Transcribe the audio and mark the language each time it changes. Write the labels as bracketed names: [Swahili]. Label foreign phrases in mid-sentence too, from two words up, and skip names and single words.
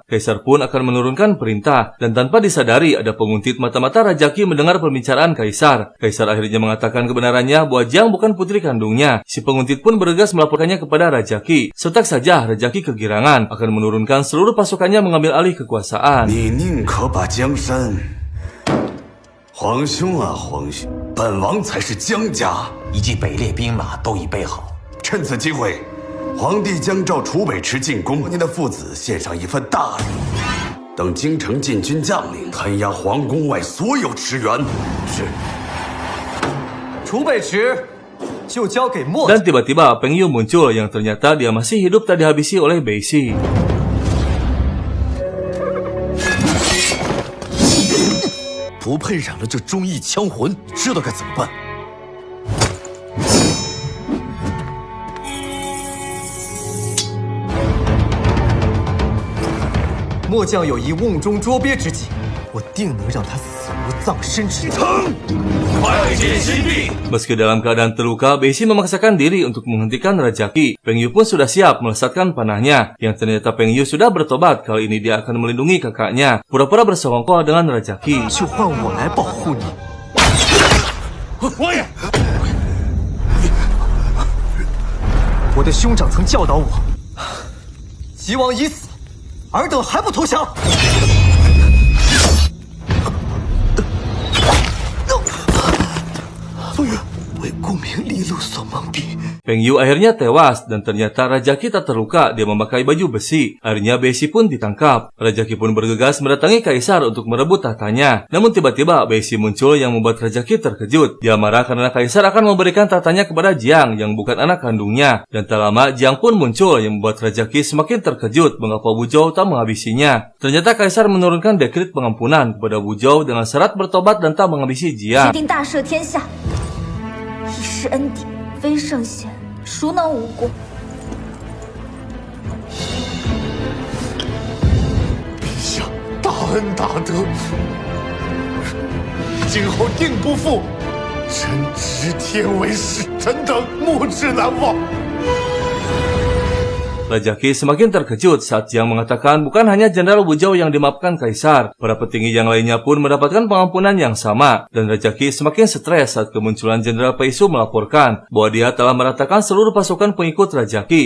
[Indonesian] Kaisar pun akan menurunkan perintah, dan tanpa disadari ada penguntit mata-mata Raja Qi mendengar pembicaraan Kaisar. Kaisar akhirnya mengatakan kebenarannya bahwa Jiang bukan putri kandungnya. Si penguntit pun bergegas melaporkannya kepada Raja Qi. Setak saja Raja Qi kegirangan, akan menurunkan seluruh pasukannya mengambil alih kekuasaan. [Chinese] 你宁可把江山，皇兄啊，皇兄，本王才是江家，一骑北列兵马都已备好。趁此机会，皇帝将召楚北池进宫，您的父子献上一份大礼。等京城禁军将领弹压皇宫外所有池员。是。楚北池就交给墨。 [Indonesian] Dan tiba-tiba Peng Yu muncul yang ternyata dia masih hidup tak dihabisi oleh Beixi. [Chinese] 不配染了这忠义枪魂，你知道该怎么办？末将有一瓮中捉鳖之计，我定能让他死无葬身之地。 [Indonesian] Meski dalam keadaan terluka, Beixi memaksakan diri untuk menghentikan Raja Qi. Peng Yu pun sudah siap melesatkan panahnya, yang ternyata Peng Yu sudah bertobat. Kali ini dia akan melindungi kakaknya, pura-pura bersekongkol dengan Raja Qi. [Chinese] 就换我来保护你。我的兄长曾教导我，齐王已死，尔等还不投降？为顾明利禄所蒙蔽。 [Indonesian] Peng Yu akhirnya tewas, dan ternyata Raja Qi tak terluka, dia memakai baju besi. Akhirnya Beixi pun ditangkap. Raja Qi pun bergegas mendatangi Kaisar untuk merebut tahtanya. Namun tiba-tiba Beixi muncul yang membuat Raja Qi terkejut. Dia marah karena Kaisar akan memberikan tahtanya kepada Jiang yang bukan anak kandungnya. Dan tak lama Jiang pun muncul yang membuat Raja Qi semakin terkejut mengapa Wu Zhou tak menghabisinya. Ternyata Kaisar menurunkan dekret pengampunan kepada Wu Zhou dengan syarat bertobat dan tak menghabisi Jiang. [Chinese] 定大赦天下，以示恩典，非圣贤，孰能无过？陛下大恩大德，今后定不负。臣执天为誓，臣等莫之难忘。 [Indonesian] Raja Qi semakin terkejut saat Jiang mengatakan bukan hanya Jenderal Wu Zhou yang dimaafkan Kaisar, para petinggi yang lainnya pun mendapatkan pengampunan yang sama. Dan Raja Qi semakin stres saat kemunculan Jenderal Pei Su melaporkan bahwa dia telah meratakan seluruh pasukan pengikut Raja Qi.